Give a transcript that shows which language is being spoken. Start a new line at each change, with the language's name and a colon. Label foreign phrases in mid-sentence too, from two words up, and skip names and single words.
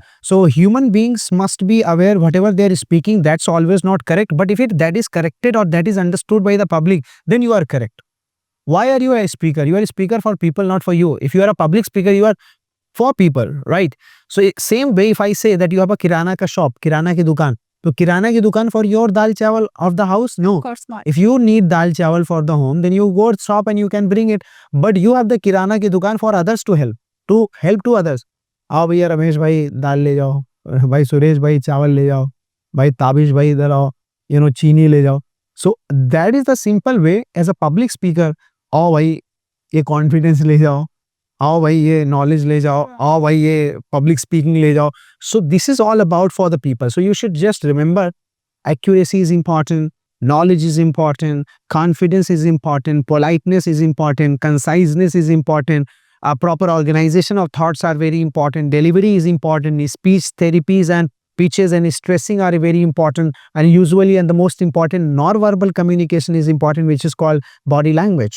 English: So human beings must be aware whatever they are speaking, that's always not correct. But if that is corrected or that is understood by the public, then you are correct. Why are you a speaker? You are a speaker for people, not for you. If you are a public speaker, you are for people, right? So same way, if I say that you have a
Hindi: किराना का
English: shop,
Hindi: किराना की दुकान,
English: so
Hindi: किराना की दुकान
English: for your
Hindi: दाल चावल
English: of the house? No. Of course not. If you need
Hindi: दाल चावल
English: for the home, then you go shop and you can bring it. But you have the
Hindi: किराना की दुकान
English: for others to help to others.
Hindi: आओ भैया रमेश भाई दाल ले जाओ, भाई सुरेश भाई चावल ले जाओ, भाई ताबिश भाई इधर आओ, चीनी ले जाओ.
English: So that is the simple way as a public speaker.
Hindi: आओ भाई ये कॉन्फिडेंस ले जाओ, आओ भाई ये नॉलेज ले जाओ, आओ भाई ये
English: public speaking
Hindi: ले जाओ.
English: So this is all about for the people. So you should just remember, accuracy is important, knowledge is important, confidence is important, politeness is important, conciseness is important, proper organization of thoughts are very important, delivery is important, speech therapies and pitches and stressing are very important, and usually, and the most important, non-verbal communication is important, which is called body language.